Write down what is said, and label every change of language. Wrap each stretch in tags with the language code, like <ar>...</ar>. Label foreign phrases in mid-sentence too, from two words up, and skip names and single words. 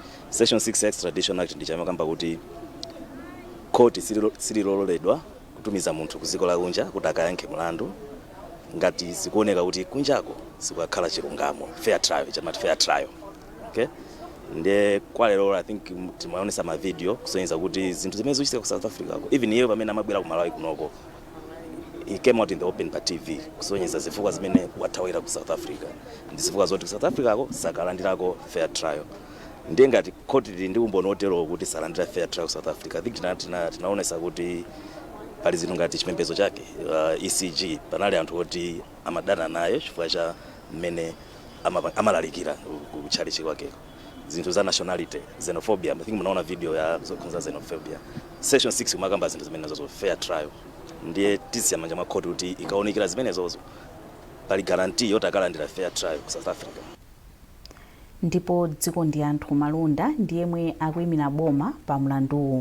<ny>Section 6 ya extradition act ndichamakamba kuti koti silololedwa kutumiza munthu kuziko la kunja kuti akayankhe mlandu ngati zikuoneka kuti kunjako sikukhala chilungamo,</ny> <en>fair trial,</en> <ny>chamati</ny> <en>fair trial.</en> <ny>Okay? Nde kwa lero</ny> <en>I think</en> <ny>timaonesa ma video kusonyeza kuti zinthu zimene zikuchitika ku South Africa ko even iye pamene amabwera ku Malawi kunoko</ny> <en>he came out in the open</en> <ny>pa TV kusonyeza zifukwa zimene wathawira ku South Africa ndi zifukwa zoti ku South Africa ko sakalandirako</ny> <en>fair trial.</en> <ny>Ndiye ngati court ndi umboni otero kuti salandira</ny> <en>fair trial</en> <ny>ku South Africa</ny> <en>I think</en> <ny>tinaonesa kuti pali zinthu ngati chipembedzo chake ECG panali anthu oti amadana naye chifukwa cha mmene amalalikira kuchalichi kwake. Zinthu za</ny> <en>nationality, xenophobia,</en> <ny>I think munaona video ya zokhudza xenophobia. Section 6 kumakamba zinthu zimene nazo</ny> <en>fair trial.</en> <ny>Ndiye tisiyamanja makhoti kuti ikaonekera zimene zozo pali guarantee yoti akalandira</ny> <en>fair trial</en> <ny>ku South Africa. Ndipo dziko ndi anthu malonda ndiyemwe akuyimira boma pa mlanduwu.</ny>